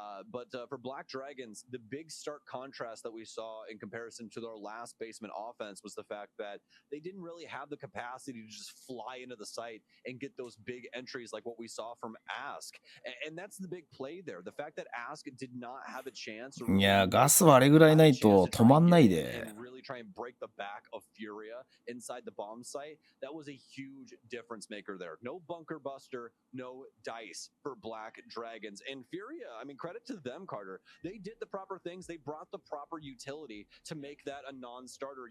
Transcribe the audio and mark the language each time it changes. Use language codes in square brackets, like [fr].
[en] But for BlackDragons, the big stark contrast that we saw in comparison to their last basement offense was the fact that they didn't really have the capacity to just fly into the site and get those big entries like what we saw from Ask. And that's the big play there. The fact that Ask did not have a chance. [ja] いや、ガスはあれぐらいないと止まんないで。 [en] Really try and break the back of FURIA inside the bomb site. That was a huge difference maker there. No bunker buster, no dice for BlackDragons. And FURIA, I mean, credit to them, Carter. They did the proper things. They brought the proper utility to make that a non-starter.